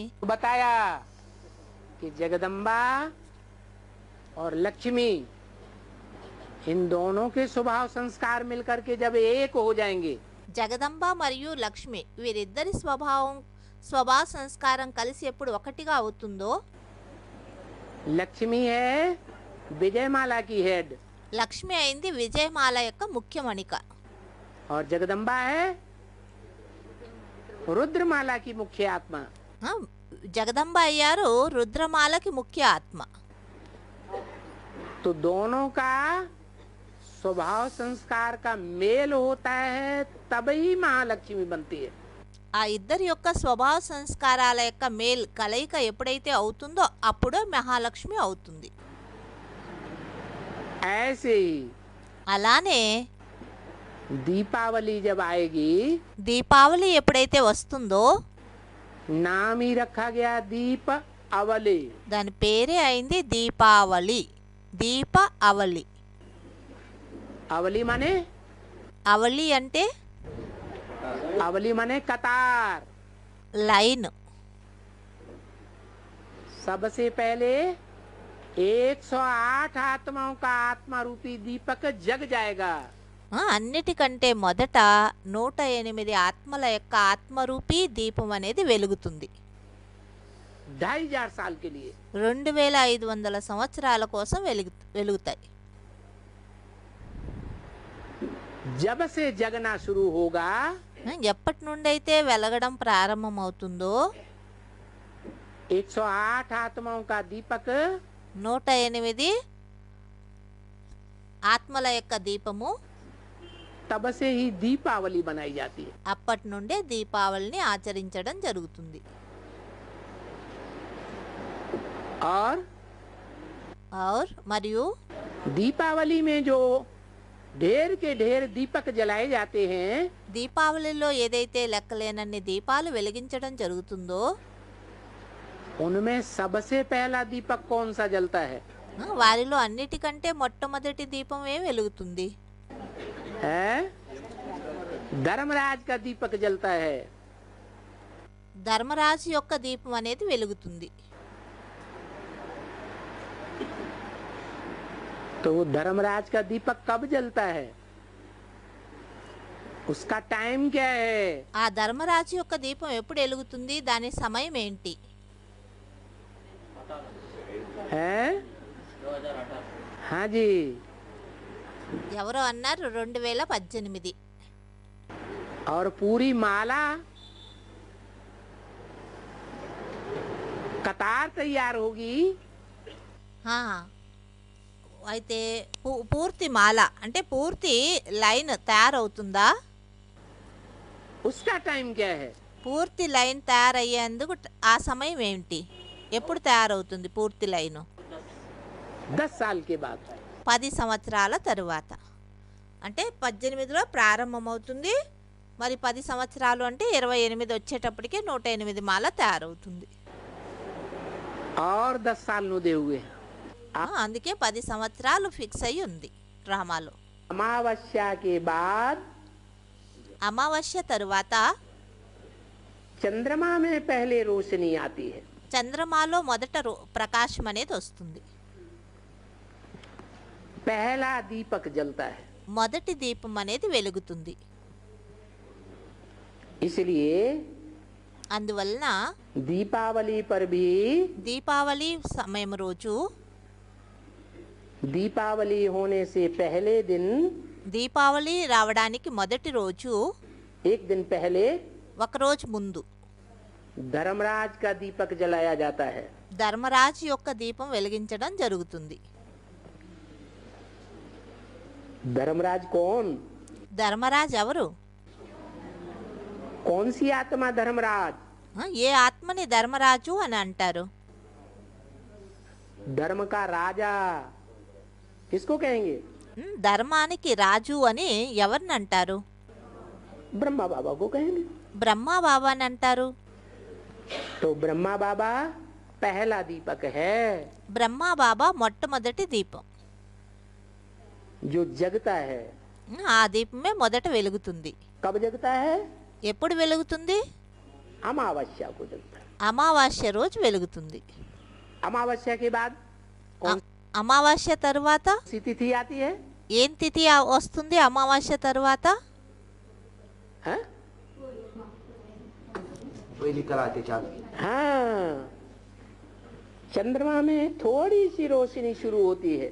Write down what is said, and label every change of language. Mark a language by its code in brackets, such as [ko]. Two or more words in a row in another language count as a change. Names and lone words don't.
[hi] बताया कि जगदम्बा और लक्ष्मी इन दोनों के स्वभाव संस्कार मिलकर के जब एक हो जाएंगे, [te] జగదంబ మరియు లక్ష్మి వీరిద్దరి స్వభావ సంస్కారం కలిసి ఎప్పుడు ఒకటిగా అవుతుందో, [hi] लक्ष्मी है विजयमाला की हेड [te] లక్ష్మి అయింది విజయమాల యొక్క ముఖ్యమణిక, [hi] और जगदम्बा है रुद्रमाला की मुख्य आत्मा। [te] ఆ, జగదంబ అయ్యారు రుద్రమాలకి ముఖ్య ఆత్మ. [hi] तो दोनों का स्वभाव संस्कार का मेल होता है, तभी महालक्ष्मी बनती है। [te] ఆ ఇద్దరి యొక్క స్వభావ సంస్కారాల యొక్క కలయిక ఎప్పుడైతే అవుతుందో అప్పుడే మహాలక్ష్మి అవుతుంది. [hi] ऐसे ही [te] అలానే [hi] दीपावली जब आएगी, [te] దీపావళి ఎప్పుడైతే వస్తుందో [hi] नाम ही रखा गया दीप अवली। [te] దాని పేరే అయింది దీపావళి. దీప అవళి. [hi] अवली माने [te] అవళి అంటే [hi] कतार। [te] లైన్. [hi] सबसे पहले 108 आत्माओं का आत्मा रूपी दीपक जग जाएगा। [te] అన్నిటికంటే మొదట 108 ఆత్మల యొక్క ఆత్మరూపీ దీపం అనేది వెలుగుతుంది. [hi] 2500 साल के लिए [te] 2500 సంవత్సరాల కోసం వెలుగుతాయి. [hi] जब से जगना शुरू होगा, [te] ఎప్పటి నుండి అయితే వెలగడం ప్రారంభమవుతుందో [hi] 108 आत्माओं का दीपक [te] 108 ఆత్మల యొక్క దీపము [hi] तब से ही दीपावली बनाई जाती है। [te] అప్పటి నుండే దీపావళిని ఆచరించడం జరుగుతుంది। [hi] और మరియు दीपावली में जो ढेर के ढेर दीपक जलाए जाते हैं, [te] దీపావళిలో ఏదైతే లెక్కలేనన్ని దీపాలు వెలిగించడం జరుగుతుందో [hi] उनमें सबसे पहला दीपक कौन सा जलता है? [te] వారిలో అన్నిటికంటే మొట్టమొదటి దీపం ఏ వెలుగుతుంది? [hi] है धर्मराज का दीपक जलता है। [te] ధర్మరాజు యొక్క దీపం అనేది వెలుగుతుంది। [hi] तो वो धर्मराज का दीपक कब जलता है? उसका टाइम क्या है? [te] ఆ ధర్మరాజు యొక్క దీపం ఎప్పుడు వెలుగుతుంది? దాని సమయం ఏంటి? [hi] है हाँ जी, [te] ఎవరో అన్నారు 2018। [hi] और पूरी माला कतार तैयार होगी। [te] ఆ, అయితే పూర్తి మాల అంటే పూర్తి లైన్ తయారవుతుందా? [hi] उसका टाइम क्या है? [te] పూర్తి లైన్ తయారయ్యేందుకు ఆ సమయం ఏమిటి? ఎప్పుడు తయారవుతుంది పూర్తి లైను? [hi] 10 साल के बाद। [te] 10 సంవత్సరాల తరువాత। అంటే 18లో ప్రారంభమవుతుంది, మరి 10 సంవత్సరాలు అంటే 28 వచ్చేటప్పటికే 108 మాల తయారవుతుంది। [hi] और 10 साल नुदे हुए। [te] అందుకే 10 సంవత్సరాలు ఫిక్స్ అయి ఉంది డ్రామాలో। [hi] अमावस्या के बाद [te] అమావాస్య తరువాత [hi] चंद्रमा में पहले रोशनी आती है। [te] చంద్రమాలో మొదట ప్రకాశం అనేది వస్తుంది। [hi] पहला दीपक जलता है। [te] మొదటి దీపం అనేది వెలుగుతుంది। [hi] इसलिए [te] అందువలన [hi] दीपावली पर भी [te] దీపావళి సమయం రోజు [hi] दीपावली होने से पहले दिन, [te] దీపావళి రావడానికి మొదటి రోజు [hi] एक दिन पहले [te] ఒక రోజు ముందు [hi] धर्मराज का दीपक जलाया जाता है। [te] ధర్మరాజు యొక్క దీపం వెలిగించడం జరుగుతుంది। [hi] धर्मराज कौन? [te] ధర్మరాజు ఎవరు? [hi] कौन सी आत्मा धर्मराज? [te] ఏ ఆత్మని ధర్మరాజు అని అంటారు? [hi] धर्म का राजा किसको कहेंगे? [te] ధర్మానికి రాజు అని ఎవరిని అంటారు? [hi] ब्रह्मा बाबा को कहेंगे। [te] బ్రహ్మ బాబా అని అంటారు। [hi] तो ब्रह्मा बाबा पहला दीपक है [te] బ్రహ్మ బాబా మొట్టమొదటి దీపం। [hi] जो जगता है। [te] ఆ దీపమే మొదట వెలుగుతుంది। [hi] कब जगता है? [te] ఎప్పుడు వెలుగుతుంది? [hi] अमावस्या को जगता है। [te] అమావాస్య రోజు వెలుగుతుంది। [hi] अमावस्या के बाद कौन [te] అమావాస్య తరువాత [hi] सी तिथि आती है? [te] ఏం తిథి వస్తుంది అమావాస్య తరువాత? [hi] हाँ? हाँ, चंद्रमा में थोड़ी सी रोशनी शुरू होती है।